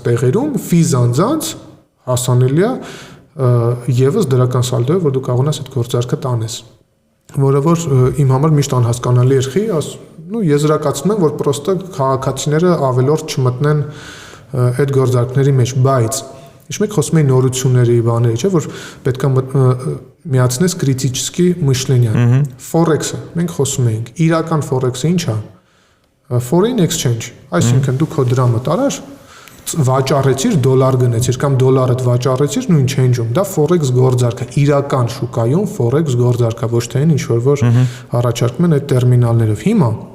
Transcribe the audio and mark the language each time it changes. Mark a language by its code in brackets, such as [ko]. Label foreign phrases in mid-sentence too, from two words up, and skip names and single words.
[hy] տեղերում ֆիզ անձանց հասանելի է եւս դրական սալդո է, որ դու կարող ես այդ գործարքը տանես, որը որ իմ համար միշտ անհասկանալի էր խի, նո եզրակացնում եմ, որ պրոստը քաղաքացիները ավելորդ չմտնեն այդ գործարքների մեջ, բայց ինչ մեկ խոսում էի նորությունների բաների, չէ, որ պետք է միացնես [ru] критический мышление։ [hy] Forex-ը մենք խոսում էինք, իրական Forex-ը ի՞նչ է։ [en] Foreign exchange, [hy] այսինքն դու քո դրամը տարար, վաճառեցիր, դոլար գնեցիր կամ դոլարդ վաճառեցիր նույն change-ում, դա forex գործարք է, իրական շուկայում forex գործարք է, ոչ թե ինչ որ առաջարկում են այդ տերմինալներով։ Հիմա